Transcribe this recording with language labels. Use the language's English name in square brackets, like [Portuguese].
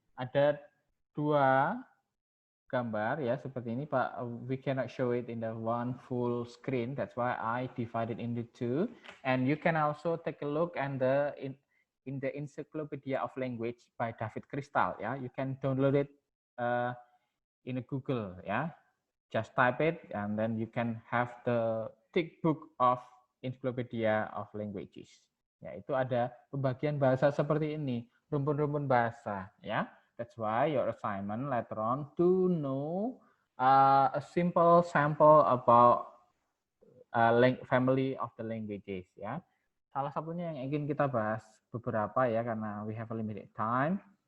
[Indonesian] Ada dua gambar ya seperti ini Pak. [English] We cannot show it in the one full screen. That's why I divided into two. And you can also take a look and in the Encyclopedia of Language by David Crystal ya. You can download it in a Google ya. Just type it and then you can have the thick book of Encyclopedia of Languages. [Indonesian] Ya, itu ada pembagian bahasa seperti ini, rumpun-rumpun bahasa ya. [English] That's why your assignment later on to know a simple sample about family of the languages ya. [Indonesian] Salah satunya yang ingin kita bahas beberapa ya karena [English] we have a limited time.